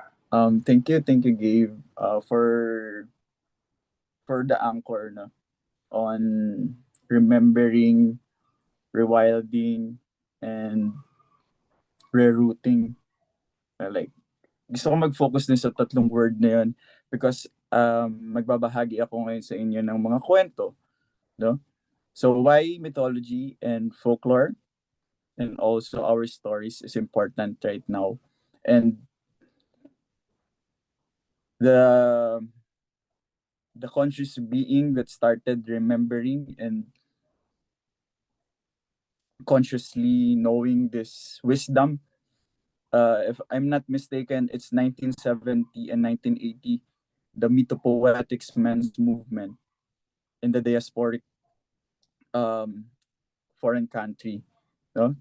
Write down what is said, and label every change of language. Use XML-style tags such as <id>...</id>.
<en>Thank you, Gabe, for the anchor, no, on remembering, rewilding, and rerouting.</en> <tl>Like, gusto ko mag-focus din sa tatlong word na yun because magbabahagi ako ngayon sa inyo ng mga kwento, no?</tl> <en>So why mythology and folklore and also our stories is important right now. And the conscious being that started remembering and consciously knowing this wisdom, if I'm not mistaken, it's 1970 and 1980, the mythopoetics men's movement in the diasporic foreign country. No?</en>